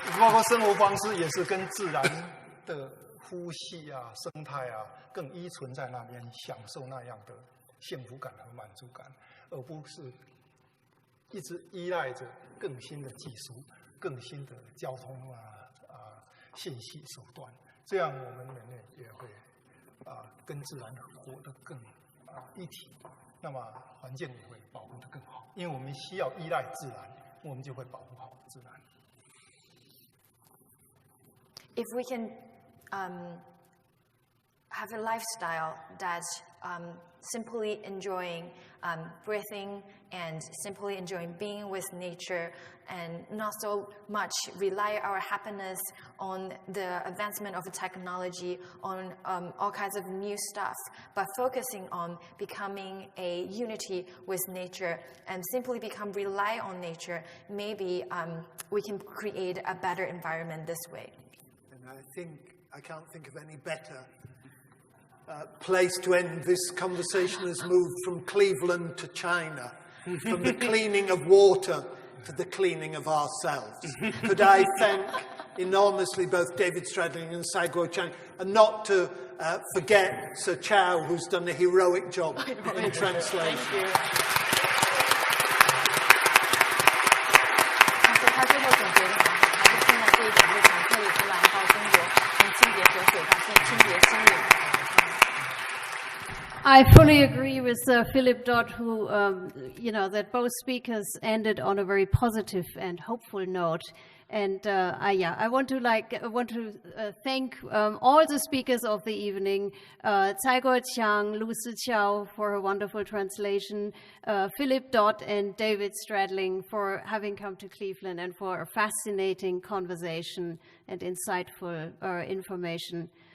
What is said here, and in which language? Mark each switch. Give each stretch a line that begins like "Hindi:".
Chinese: 包括生活方式也是跟自然的呼吸生态更依存在那边，享受那样的幸福感和满足感，而不是一直依赖着更新的技术、更新的交通信息手段。这样我们人类也会跟自然活得更一体，那么环境也会保护得更好。因为我们需要依赖自然，我们就会保护好自然。
English: If we can have a lifestyle that simply enjoying breathing and simply enjoying being with nature, and not so much rely our happiness on the advancement of the technology, on all kinds of new stuff, but focusing on becoming a unity with nature and simply rely on nature, maybe we can create a better environment this way. And I can't think of any better place to end this conversation has moved from Cleveland to China, from the cleaning of water to the cleaning of ourselves. Could I thank enormously both David Stradling and Cai Guo-Qiang, and not to forget Sir Chow, who's done a heroic job in translation. Thank you.
Chinese: 他最后总结的话，还是现在这一点路从特里弗兰到中国，从清洁河水到清洁心灵。
English: I fully agree with Philip Dodd, who, that both speakers ended on a very positive and hopeful note. And I want to thank all the speakers of the evening: Cai Guo-Qiang, Lu Siqiao for her wonderful translation, Philip Dodd and David Stradling for having come to Cleveland and for a fascinating conversation and insightful information.